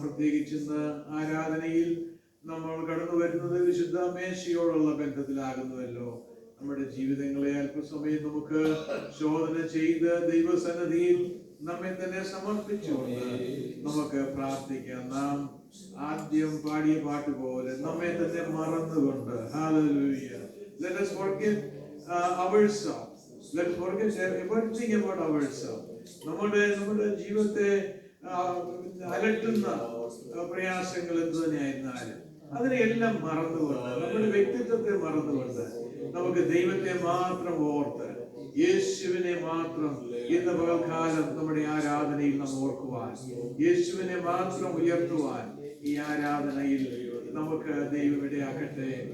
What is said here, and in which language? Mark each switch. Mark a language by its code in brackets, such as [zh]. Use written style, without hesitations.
[ml] പ്രത്യേകിച്ച് ഇന്ന് ആരാധനയിൽ നമ്മൾ കടന്നു വരുന്നത് വിശുദ്ധ മേശയോടുള്ള ബന്ധത്തിലാകുന്നുവല്ലോ. നമ്മുടെ ജീവിതങ്ങളെ അല്പസമയം നമുക്ക് ശോധന ചെയ്ത് ദൈവസന്നിധിയിൽ നമ്മെ തന്നെ സമർപ്പിച്ചുകൊണ്ട് നമുക്ക് പ്രാർത്ഥിക്കാം. നാം ആദ്യം പാടിയ പാട്ട് പോലെ നമ്മെ തന്നെ മറന്നുകൊണ്ട് Hallelujah. [en] Let us forget ourselves. Let's forget everything about ourselves. [ml] നമ്മുടെ ജീവിതത്തെ അലട്ടുന്ന പ്രയാസങ്ങൾ എന്ത് തന്നെയായിരുന്നാലും അതിനെയെല്ലാം മറന്നുകൊണ്ട്, നമ്മുടെ വ്യക്തിത്വത്തെ മറന്നുകൊണ്ട് നമുക്ക് ദൈവത്തെ മാത്രം ഓർത്ത് യേശുവിനെ മാത്രം ഇന്ന് പകൽക്കാലം നമ്മുടെ ആരാധനയിൽ നാം ഓർക്കുവാൻ, യേശുവിനെ മാത്രം ഉയർത്തുവാൻ ഈ ആരാധനയിൽ നമുക്ക് ദൈവം ഇടയാക്കട്ടെ.